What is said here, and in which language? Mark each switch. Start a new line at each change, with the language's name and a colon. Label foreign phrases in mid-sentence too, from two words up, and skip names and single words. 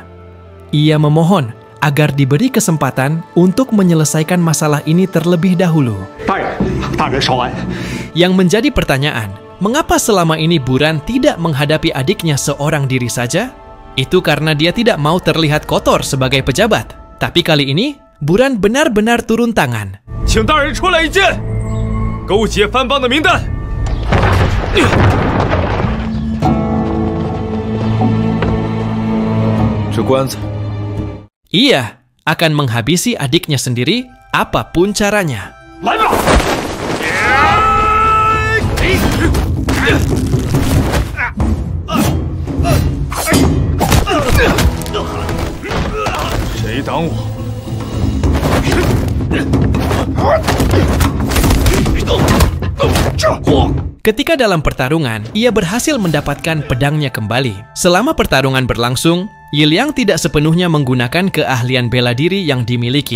Indonesian: Ia memohon agar diberi kesempatan untuk menyelesaikan masalah ini terlebih dahulu. Yang menjadi pertanyaan, mengapa selama ini Buran tidak menghadapi adiknya seorang diri saja? Itu karena dia tidak mau terlihat kotor sebagai pejabat. Tapi kali ini, Buran benar-benar turun tangan.
Chinese: 请大人出来一见，勾结藩邦的名单。这棺材。
Indonesian: Ia akan menghabisi adiknya sendiri apapun caranya.
Chinese: 来吧！谁挡我？
Indonesian: Ketika dalam pertarungan, ia berhasil mendapatkan pedangnya kembali. Selama pertarungan berlangsung, Yiliang tidak sepenuhnya menggunakan keahlian bela diri yang dimiliki.